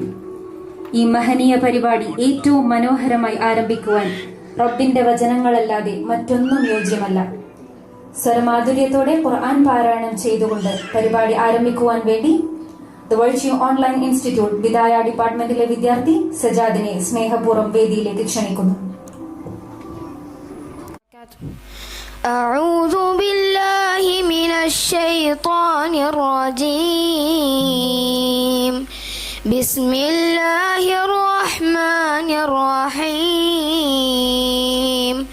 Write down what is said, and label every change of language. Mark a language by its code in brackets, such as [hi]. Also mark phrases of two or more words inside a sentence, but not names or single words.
[ml] ഈ മഹനീയ പരിപാടി ഏറ്റവും മനോഹരമായി ആരംഭിക്കുവാൻ റബ്ബിന്റെ വചനങ്ങളല്ലാതെ മറ്റൊന്നും യോജ്യമല്ല. സ്വരമാധുര്യത്തോടെ ഖുർആൻ പാരായണം ചെയ്തുകൊണ്ട് പരിപാടി ആരംഭിക്കുവാൻ വേണ്ടി ദ വെർച്യു ഓൺലൈൻ ഇൻസ്റ്റിറ്റ്യൂട്ട് വിദായ ഡിപ്പാർട്ട്മെന്റിലെ വിദ്യാർത്ഥി സജാദിനെ സ്നേഹപൂർവ്വം വേദിയിലേക്ക് ക്ഷണിക്കുന്നു. [ar] أعوذ بالله من الشيطان الرجيم. بسم الله الرحمن الرحيم.